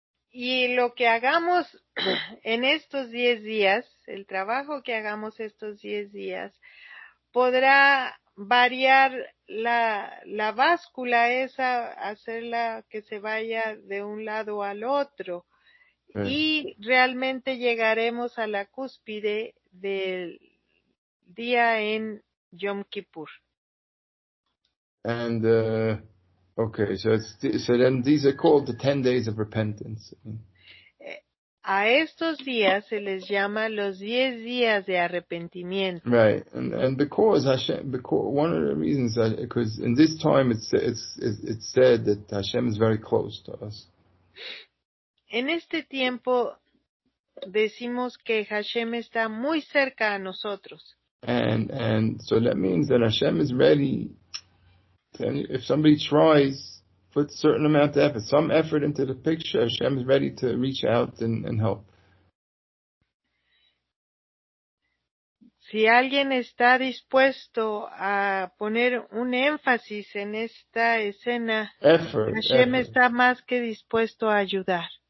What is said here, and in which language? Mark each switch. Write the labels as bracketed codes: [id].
[es] Y lo que hagamos en estos 10 días, el trabajo que hagamos estos 10 días, podrá variar la báscula esa, hacerla que se vaya de un lado al otro. Y realmente llegaremos a la cúspide del día en Yom Kippur. [en] And okay, so then these are called the 10 days of repentance. [es] A estos días se les llama los 10 días de arrepentimiento. [en] Right, and because one of the reasons because in this time it's said that Hashem is very close to us. [es] En este tiempo decimos que Hashem está muy cerca a nosotros. [en] And so that means that Hashem is ready to, if somebody tries, put a certain amount of effort, some effort into the picture, Hashem is ready to reach out and help. [es] Si alguien está dispuesto a poner un énfasis en esta escena, Hashem está más que dispuesto a ayudar.